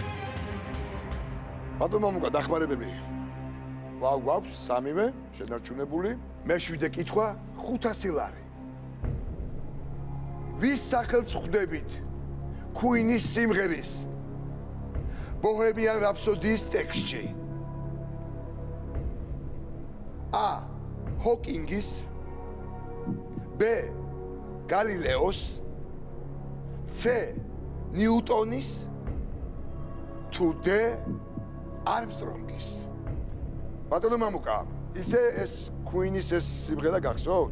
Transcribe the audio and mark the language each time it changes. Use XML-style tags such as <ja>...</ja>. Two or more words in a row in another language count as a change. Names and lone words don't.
<ka>ბატონო მამუკა დახმარებები. გვაქვს 3-ვე შენარჩუნებული. მე-7 კითხვა 500 ლარი. ვის სახელს ხვდებით Queen-ის სიმღერის Bohemian Rhapsody-ის ტექსტში? A. Hawking-ის, B. Galileo-ს, C. Newton-ის, თუ D. Armstrong-ის. ბატონო მამუკა, ისე ეს Queen-ის ეს სიმღერა გახსოვთ?</ka>